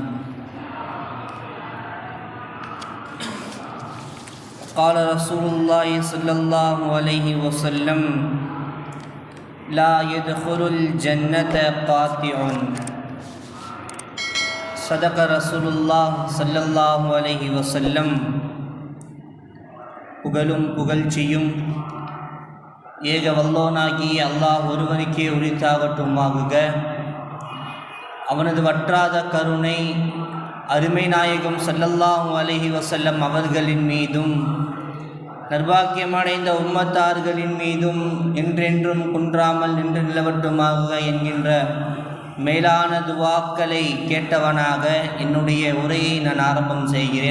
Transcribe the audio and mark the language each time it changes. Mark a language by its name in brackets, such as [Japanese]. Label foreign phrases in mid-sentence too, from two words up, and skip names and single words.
[Arabic] قال رسول الله صلى الله عليه وسلم لا يدخل الجنة قاطع. صدق رسول الله صلى الله عليه وسلم. [Tamil] புகழும் புகழ்ச்சியும் ஏக வல்லோனாகிய அல்லாஹ் ஒருவனுக்கே உரித்தாகட்டுமாகுக. அவனது வற்றாத கருணை அருமை நாயகம் [Arabic] صلى الله عليه وسلم [Tamil] அவர்களின் மீதும் நர்பாக்கியமடைந்த உம்மத்தார்களின் மீதும் என்றென்றும் குன்றாமல் நின்று நிலவட்டுமாக என்கின்ற மேலான துவாக்களை கேட்டவனாக என்னுடைய உரையை நான் ஆரம்பம் செய்கிறேன்.